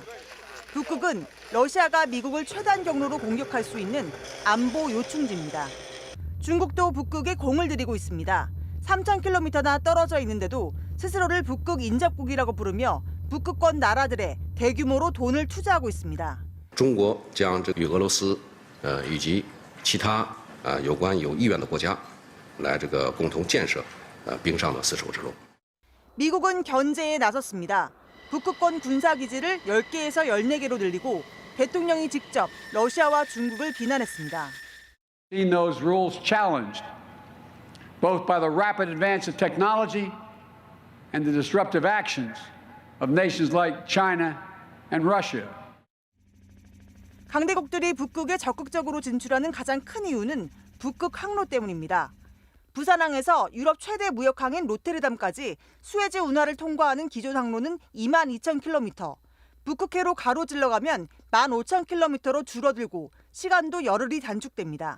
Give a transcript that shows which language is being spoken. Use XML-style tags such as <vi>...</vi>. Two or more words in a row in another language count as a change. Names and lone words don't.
<ko>북극은 러시아가 미국을 최단 경로로 공격할 수 있는 안보 요충지입니다. 중국도 북극에 공을 들이고 있습니다. 3,000km나 떨어져 있는데도 스스로를 북극 인접국이라고 부르며 북극권 나라들에 대규모로 돈을 투자하고 있습니다.</ko> <zh>中国将与俄罗斯以及其他有意愿的国家来共同建设冰上的丝绸之路。</zh> <ko>미국은 견제에 나섰습니다. 북극권 군사기지를 10개에서 14개로 늘리고 대통령이 직접 러시아와 중국을 비난했습니다.</ko> <en>Seen those rules challenged, both by the rapid advance of technology and the disruptive actions of nations like China and Russia.</en> <ko>강대국들이 북극에 적극적으로 진출하는 가장 큰 이유는 북극 항로 때문입니다. 부산항에서 유럽 최대 무역항인 로테르담까지 수에즈 운하를 통과하는 기존 항로는 22,000km, 북극해로 가로질러 가면 15,000km로 줄어들고 시간도 열흘이 단축됩니다.</ko>